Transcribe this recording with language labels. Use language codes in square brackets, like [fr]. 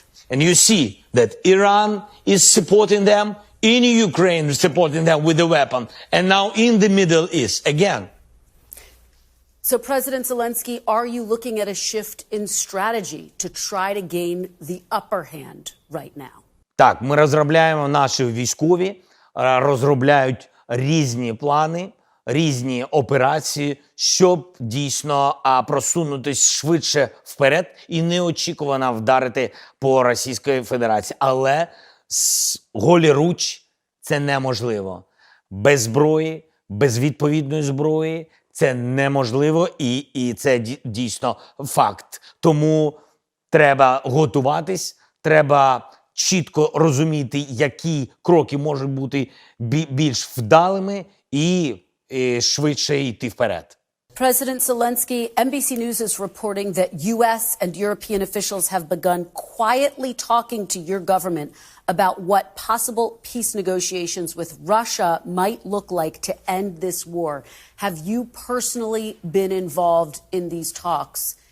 [en] And you see that Iran is supporting them, in Ukraine is supporting them with a weapon, and now in the Middle East again. So, President Zelensky, are you looking at a shift in strategy to try to gain the upper hand right now? [uk] Так, ми розробляємо, наші військові розробляють різні плани, різні операції, щоб дійсно просунутись швидше вперед і неочікувано вдарити по Російській Федерації. Але голіруч це неможливо. Без зброї, без відповідної зброї це неможливо, і це дійсно факт. Тому треба готуватись, треба чітко розуміти, які кроки можуть бути більш вдалими і швидше йти вперед. [en] President Zelensky, NBC News is reporting that U.S. and European officials have begun quietly talking to your government about what possible peace negotiations with Russia might look like to end this war. Have you personally been involved in these talks?